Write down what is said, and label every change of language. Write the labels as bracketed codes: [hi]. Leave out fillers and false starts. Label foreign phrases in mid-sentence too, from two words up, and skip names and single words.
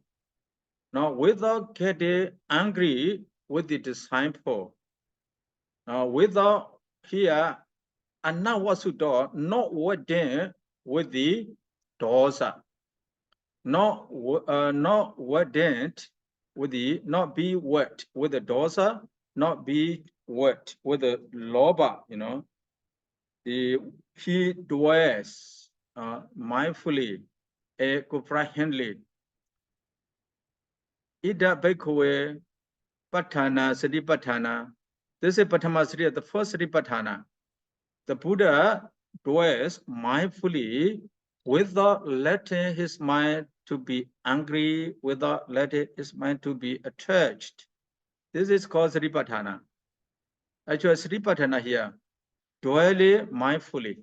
[en] Now, without getting angry with the disciple, without here anavasuddha, not wedding with the dosa, not wedding with the, not be wet with the dosa, not be wet with the loba, you know. He dwells mindfully, comprehendingly. [pi] Ida bhikkhave patthana satipaṭṭhāna. [en] This is [pi] Paṭṭhāma Sati, [en] the first Satipaṭṭhāna. The Buddha dwells mindfully without letting his mind to be angry, without letting his mind to be attached. This is called Satipaṭṭhāna. Actually, Satipaṭṭhāna here, dwelling mindfully.